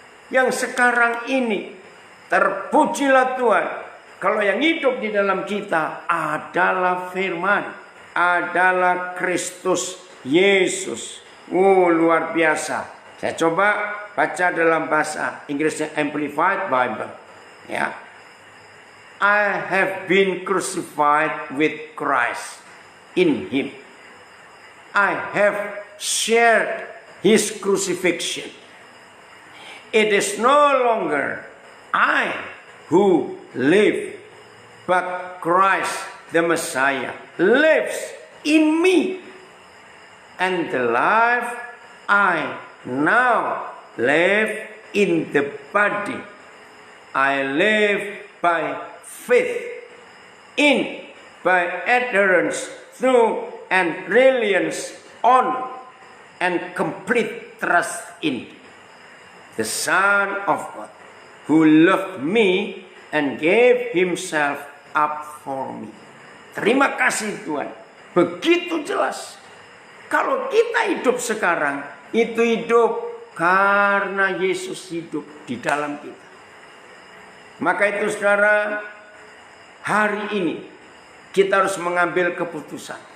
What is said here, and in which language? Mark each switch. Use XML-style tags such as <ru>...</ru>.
<id>Yang sekarang ini, terpujilah Tuhan, kalau yang hidup di dalam kita adalah firman, adalah Kristus Yesus Luar biasa. Saya coba baca dalam bahasa Inggrisnya Amplified Bible. Ya.</id> <en>I have been crucified with Christ in him. I have shared his crucifixion. It is no longer I who live, but Christ the Messiah lives in me. And the life I now live in the body, I live by faith in, by adherence through, and reliance on, and complete trust in the Son of God, who loved me and gave himself up for me.</en> <id>Terima kasih Tuhan. Begitu jelas. Kalau kita hidup sekarang, itu hidup karena Yesus hidup di dalam kita. Maka itu saudara, hari ini kita harus mengambil keputusan.</id>